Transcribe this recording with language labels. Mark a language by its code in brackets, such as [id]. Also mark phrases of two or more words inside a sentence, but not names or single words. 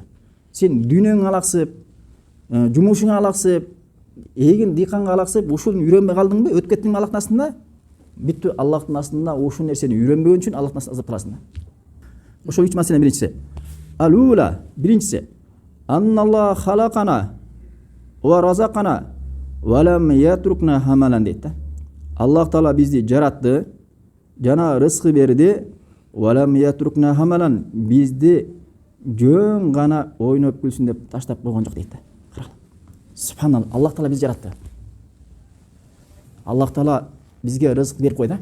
[ky] Сен дүйнөңө алаксып, жумушуңа алаксып, эгин дыйканга алаксып, ушуну үйрөнбөй калдыңбы, өтүп кеттиңби Аллахтын астында? Бүттү, Аллахтын астында ушул нерсени үйрөнбөгөн үчүн Аллахтын астында азап каласың да. Ошол 3 маселенин биринчиси. [ar] Алула, биринчиси. أن الله خلقنا ورزقنا ولم يتركنا هملا [ky] дейт да. Аллах Таала бизди жаратты, жана рызкы берди, [ar] ولم يتركنا هملا, [ky] бизди жөн гана ойноп күлсүн деп таштап койгон жок дейт да. Субханалла, Аллах Таала бизди жаратты. Аллах Таала бизге рызык берип койду.